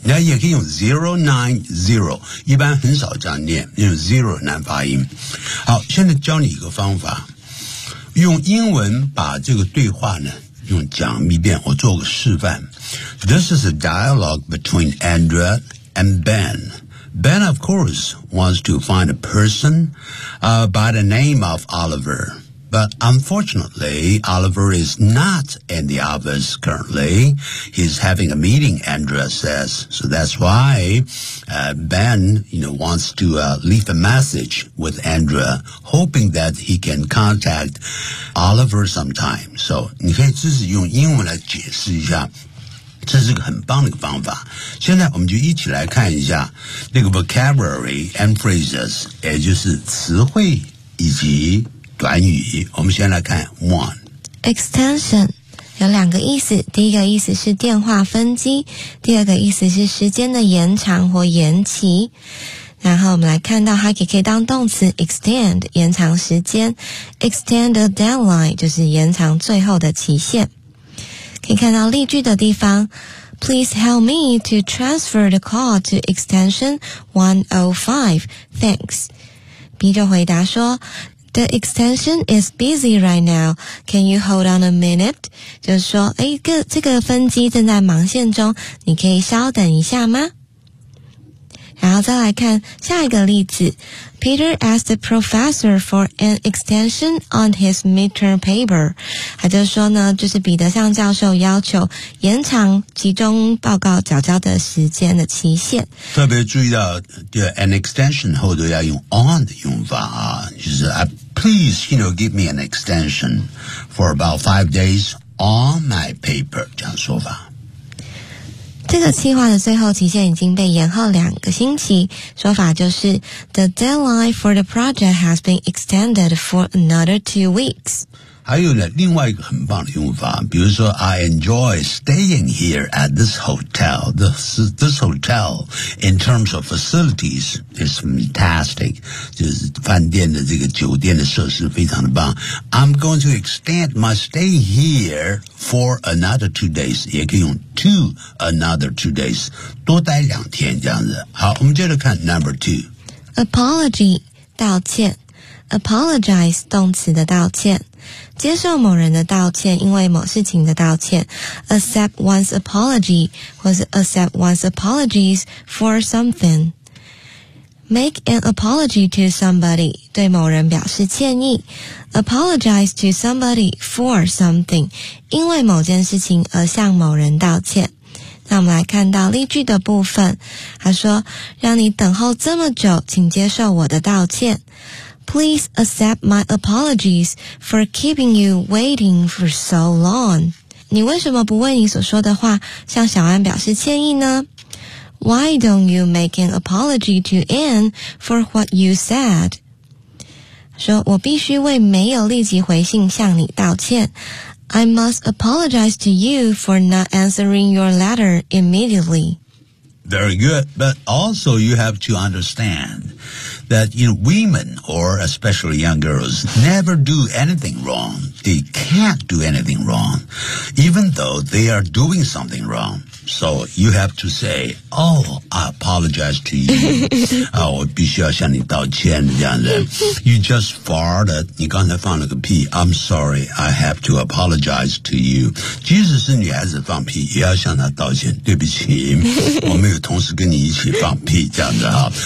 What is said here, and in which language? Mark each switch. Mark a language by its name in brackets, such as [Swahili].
[Chinese] 那也可以用 090， 一般很少这样念，因为 zero 难发音。好，现在教你一个方法，用英文把这个对话呢用讲一遍，我做个示范。 [English] This is a dialogue between Andrea and Ben. Ben, of course, wants to find a person, by the name of Oliver. But unfortunately, Oliver is not in the office currently. He's having a meeting, Andrea says. So that's why, Ben, you know, wants to, leave a message with Andrea, hoping that he can contact Oliver sometime. [Chinese] So, 你可以自己用英文来解释一下。这是个很棒的一个方法。现在我们就一起来看一下那个 [English] vocabulary and phrases， [Chinese] 也就是词汇以及短语。我们先来看 one extension， 有两个意思。第一个意思是电话分机，第二个意思是时间的延长或延期。然后我们来看到它也可以当动词 extend， 延长时间。 [English] extend a deadline [Chinese] 就是延长最后的期限。可以看到例句的地方 [English] Please help me to transfer the call to extension 105. Thanks. B [Chinese] 就回答说 [English] The extension is busy right now. Can you hold on a minute? [Chinese] 就是说这个分机正在忙线中，你可以稍等一下吗？然后再来看下一个例子。 [English] Peter asked the professor for an extension on his midterm paper. [Chinese] 他就说呢，就是彼得向教授要求延长集中报告缴交的时间的期限。特别注意到，对 [English] an extension [Chinese] 后都要用 [English] on [Chinese] 的用法啊，就是 [English] please, you know, give me an extension for about 5 days on my paper [Chinese] 这样说法。这个计划的最后期限已经被延后2个星期，说法就是 [English] The deadline for the project has been extended for another 2 weeks。 [Chinese] 还有呢，另外一个很棒的用法，比如说 [English] I enjoy staying here at this hotel. This hotel in terms of facilities is fantastic. [Chinese] 就是饭店的这个酒店的设施非常的棒。 [English] I'm going to extend my stay here for another 2 days. [Chinese] 也可以用To another 2 days， 多待2天这样子。好，我们接着看 number 2。 Apology， 道歉。Apologize， 动词的道歉。接受某人的道歉，因为某事情的道歉。 [English] Accept one's apology， [Chinese] 或是 [English] accept one's apologies for something。 Make an apology to somebody， [Chinese] 对某人表示歉意。 [English] Apologize to somebody for something， [Chinese] 因为某件事情而向某人道歉。那我们来看到例句的部分，他说，让你等候这么久，请接受我的道歉。 [English] Please accept my apologies for keeping you waiting for so long。 [Chinese] 你为什么不为你所说的话向小安表示歉意呢？ [English] Why don't you make an apology to Anne for what you said? [Chinese] 说我必须为没有立即回信向你道歉。 [English] I must apologize to you for not answering your letter immediately. Very good. But also you have to understand that, you know, women or especially young girls never do anything wrong. They can't do anything wrong, even though they are doing something wrong. So you have to say, "Oh, I apologize to you." [Chinese] 啊，我必须要向你道歉这样子。 [English] You just farted. [Chinese] 你刚才放了个屁。 [English] I'm sorry. I have to apologize to you. [Chinese] 即使是女孩子放屁，也要向她道歉。对不起，我没有同时跟你一起放屁这样子哈。